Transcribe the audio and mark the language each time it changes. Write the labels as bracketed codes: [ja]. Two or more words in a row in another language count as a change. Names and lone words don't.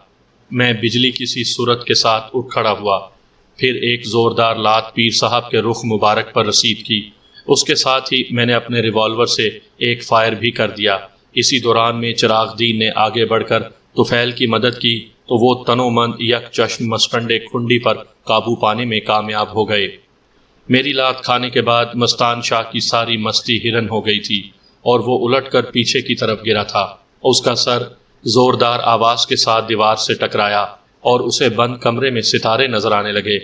[ur] میں بجلی کی سی صورت کے ساتھ اٹھ کھڑا ہوا۔ پھر ایک زوردار لات پیر صاحب کے رخ مبارک پر رسید کی۔ اس کے ساتھ ہی میں نے اپنے ریوالور سے ایک فائر بھی کر دیا۔ اسی دوران میں چراغ دین نے آگے بڑھ کر طفیل کی مدد کی تو وہ تنو من یک چشم مستنڈے کھنڈی پر قابو پانے میں کامیاب ہو گئے۔ میری لات کھانے کے بعد مستان شاہ کی ساری مستی ہرن ہو گئی تھی اور وہ الٹ کر پیچھے کی طرف گرا تھا۔ اس کا سر زوردار آواز کے ساتھ دیوار سے ٹکرایا اور اسے بند کمرے میں ستارے نظر آنے لگے۔